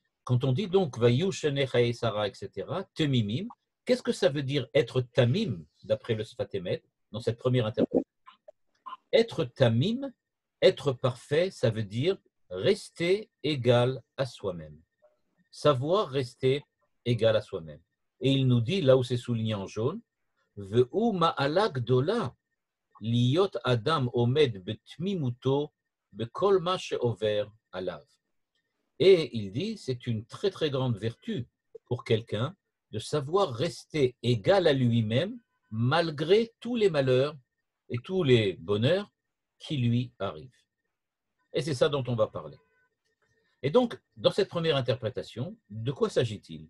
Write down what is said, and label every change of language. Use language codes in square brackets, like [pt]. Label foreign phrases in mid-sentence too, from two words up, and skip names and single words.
[fr] quand on dit donc [he] וישנה חיי שרה, [fr] etc., Temimim, qu'est-ce que ça veut dire être Tamim, d'après le Sfat Emet, dans cette première interprétation? Être Tamim, être parfait, ça veut dire rester égal à soi-même. Savoir rester égal à soi-même. Et il nous dit, là où c'est souligné en jaune, [he] והוא מעלה גדולה להיות אדם עומד בתמימותו בכל מה שעובר עליו. [fr] Et il dit, c'est une très très grande vertu pour quelqu'un de savoir rester égal à lui-même malgré tous les malheurs et tous les bonheurs qui lui arrivent. Et c'est ça dont on va parler. Et donc, dans cette première interprétation, de quoi s'agit-il?